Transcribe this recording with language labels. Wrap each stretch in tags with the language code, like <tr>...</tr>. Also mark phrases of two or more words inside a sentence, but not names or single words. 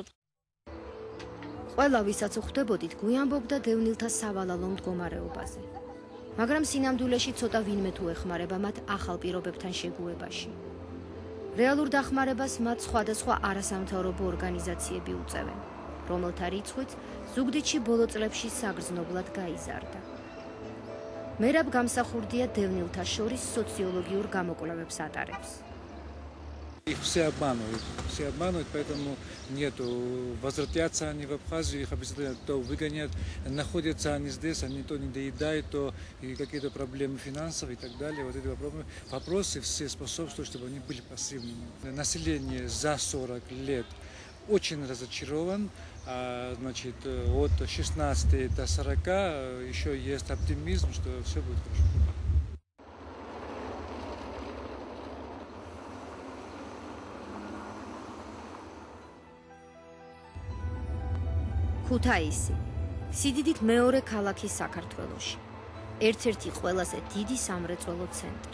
<ka>ყველა ვისაც უხდებოდით გვიანბობდა დევნილთა სავალალო მდგომარეობაზე მაგრამ სინამდვილეში ცოტა ვინმე თუ ეხმარება მათ ახალ პირობებთან შეგუებაში რეალურ დახმარებას მათ სხვადასხვა არასამთავრობო ორგანიზაციები უწევენ, რომელთა რიცხვიც ზუგდიდში ბოლო წლებში საგრძნობლად გაიზარდა. მერაბ გამსახურდია დევნილთა შორის სოციოლოგიურ გამოკვლევებს ატარებს.</ka> <ru>Их все обманывают, поэтому нету. Возвратятся они в Абхазию, их обязательно то выгонят, находятся они здесь, они то не доедают, то и какие-то проблемы финансовые и так далее. Вот эти вопросы все способствуют, чтобы они были пассивными. Население за 40 лет очень разочарован. Значит, от 16 до 40 еще есть оптимизм, что все будет хорошо.</ru> <ka>ქუთაისი სიდიდით მეორე ქალაქი საქართველოში. ერთ-ერთი ყველაზე დიდი სამრეწველო ცენტრი.</ka>